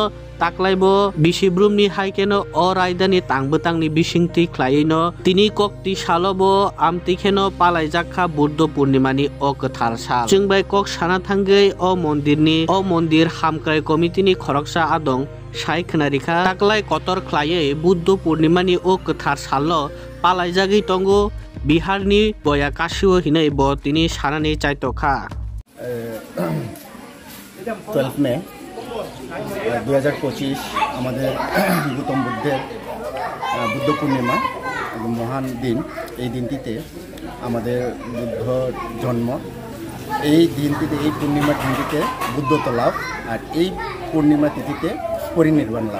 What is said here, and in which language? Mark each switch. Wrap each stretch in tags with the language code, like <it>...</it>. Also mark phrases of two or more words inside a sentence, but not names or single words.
<trp>ताकलायबो बिसिब्रुमनि हाइकेनो अ रायदानि तांबोतांनि बिसिंति क्लायैनो तिनि कक्ति सालबो आमतिखेनो पालायजाखा बुद्ध पूर्णिमानि अ गोथार साल जोंबाय कक साना थांगै अ मन्दिर हामक्राय कमिटिनि खरकसा आदं साय खोनारिखा ताकलाय कतर क्लायै बुद्ध पूर्णिमानि अ गोथार साललो पालायजागै तंगो बिहारनि बया काशिओ हिनै ब तिनि सानानि चाइतखा</trp> <bn>12 মে 2025 আমাদের গৌতম বুদ্ধের বুদ্ধ পূর্ণিমা মহান দিন। এই দিনটিতে আমাদের বুদ্ধ জন্ম, এই দিনটিতে এই পূর্ণিমা তিথিতে বুদ্ধত্ব লাভ আর এই পূর্ণিমা তিথিতে পরিনির্বাণ লাভ।</bn>